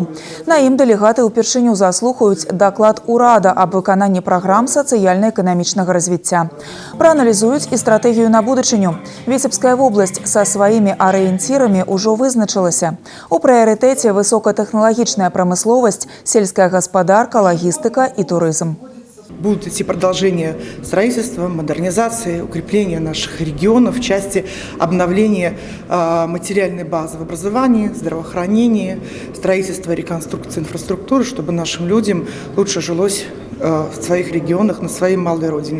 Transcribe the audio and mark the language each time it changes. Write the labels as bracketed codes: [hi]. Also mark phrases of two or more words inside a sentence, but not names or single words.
[be] На ім дэлегаты ўпершыню заслухаюць даклад урада аб выкананні праграм сацыяльна-эканамічнага развіцця. Прааналізуюць і стратэгію на будучыню. Віцебская вобласць са сваімі арыенцірамі ўжо вызначылася. У прыярытэце высокатэхналагічная прамысловасць, сельская гаспадарка, лагістыка і турызм. [ru] Будут идти продолжение строительства, модернизации, укрепления наших регионов в части обновления материальной базы в образовании, здравоохранении, строительства и реконструкции инфраструктуры, чтобы нашим людям лучше жилось в своих регионах, на своей малой родине.